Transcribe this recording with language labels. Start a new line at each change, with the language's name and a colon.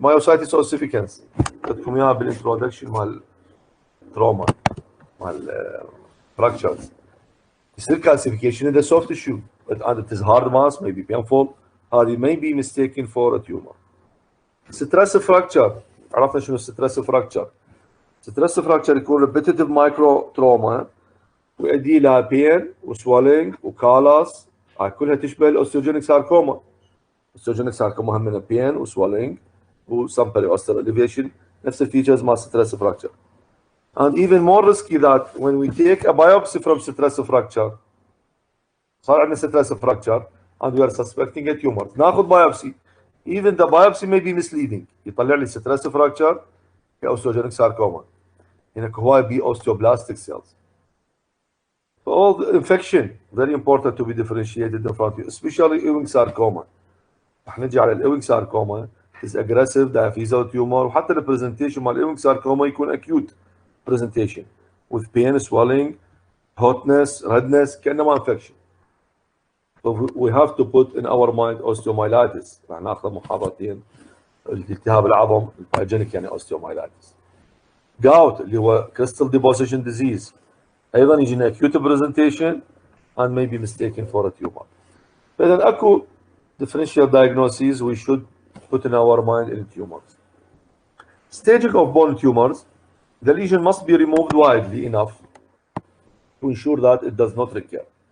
English: Myositis ossificans.
Arabic: بدكم اياها بالintroduction مال trauma مال fractures.
English: يصير calcification in the soft tissue and it is hard mass, may be painful. هذه may be mistaken for a tumor. Stress fracture.
Arabic: عرفنا شنو
English: stress fracture. Stress fracture يكون repetitive micro trauma
Arabic: ويؤدي إلى
English: pain وswelling وكالاس.
Arabic: كلها تشبه الاوستيوجينيك ساركوما.
English: Osteogenic sarcoma هم من pain وswelling وsome periosteal elevation
Arabic: نفس الفيتشرز مال
English: stress fracture. And even more risky that when we take a biopsy from stress fracture
Arabic: صار عندنا
English: stress fracture and we are suspecting a tumor ناخذ biopsy even the biopsy may be misleading
Arabic: يطلع لي
English: stress fracture كاوستيوجينيك sarcoma
Arabic: هناك هواي بي
English: osteoblastic cells. So all the infection very important to be differentiated in front of you especially Ewing sarcoma.
Arabic: رح نجي على الإيوينغ ساركوما
English: is aggressive diaphyseal tumor
Arabic: وحتى البرزنتيشن مال الإيوينغ ساركوما يكون
English: acute presentation with pain swelling hotness redness
Arabic: كأنما infection.
English: So we have to put in our mind osteomyelitis.
Arabic: رح ناخذ محاضرتين التهاب العظم البايجينيك يعني
English: osteomyelitis. gout
Arabic: اللي هو
English: crystal deposition disease
Arabic: أيضا يجينا
English: acute presentation and may be mistaken for a tumor.
Arabic: فإذا أكو
English: differential diagnoses we should put in our mind in tumors. Staging of bone tumors, the lesion must be removed widely enough to ensure that it does not recur.